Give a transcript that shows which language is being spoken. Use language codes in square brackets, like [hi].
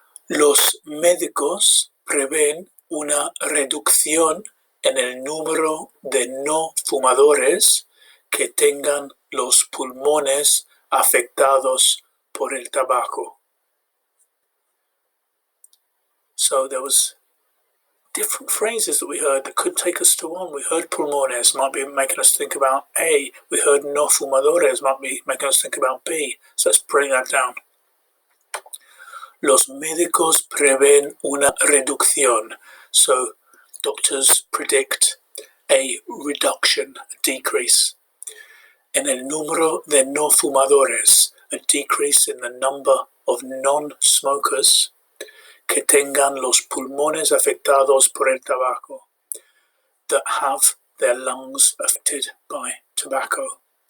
[es] Los médicos prevén una reducción en el número de no fumadores que tengan los pulmones afectados por el tabaco. [en] So there was different phrases that we heard that could take us to one. We heard pulmones, might be making us think about A. We heard no fumadores, might be making us think about B. So let's break that down. [es] Los médicos prevén una reducción. [en] So doctors predict a reduction, a decrease. [es] En el número de no fumadores, [en] a decrease in the number of non-smokers [es] que tengan los pulmones afectados por el tabaco, [en] that have their lungs affected by tobacco.